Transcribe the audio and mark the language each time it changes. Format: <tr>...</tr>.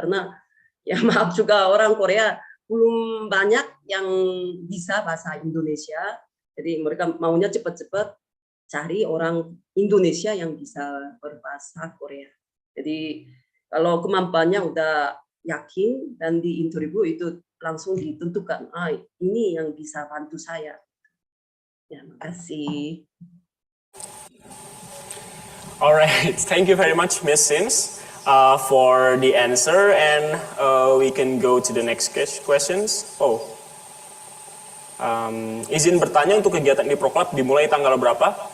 <id>Karena ya maaf juga orang Korea belum banyak yang bisa bahasa Indonesia, jadi mereka maunya cepat-cepat cari orang Indonesia yang bisa berbahasa Korea. Jadi kalau kemampuannya udah yakin dan di interview itu langsung ditentukan, ini yang bisa bantu saya. Ya, makasih.</id> <en>Alright, thank you very much, Miss Sims, for the answer, and we can go to the next questions.</en> <id>Izin bertanya, untuk kegiatan di Proklab dimulai tanggal berapa?</id>